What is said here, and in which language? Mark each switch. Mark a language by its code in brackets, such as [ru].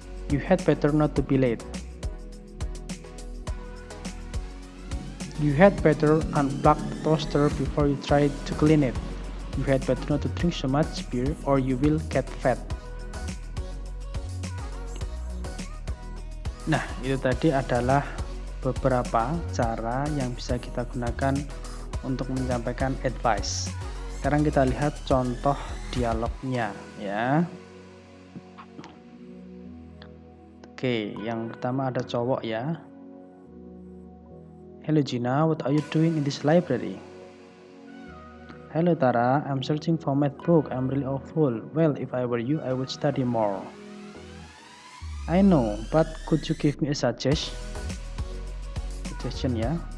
[en] You had better not to be late. You had better unplug the toaster before you try to clean it. You had better not to drink so much beer or you will get fat. [id] Nah, itu tadi adalah beberapa cara yang bisa kita gunakan untuk menyampaikan advice. Sekarang kita lihat contoh dialognya, ya. Oke, yang pertama ada cowok ya. [en] Hello Gina, what are you doing in this library? Hello Tara, I'm searching for math book. I'm really awful. Well, if I were you, I would study more. I know, but could you give me a suggestion ya?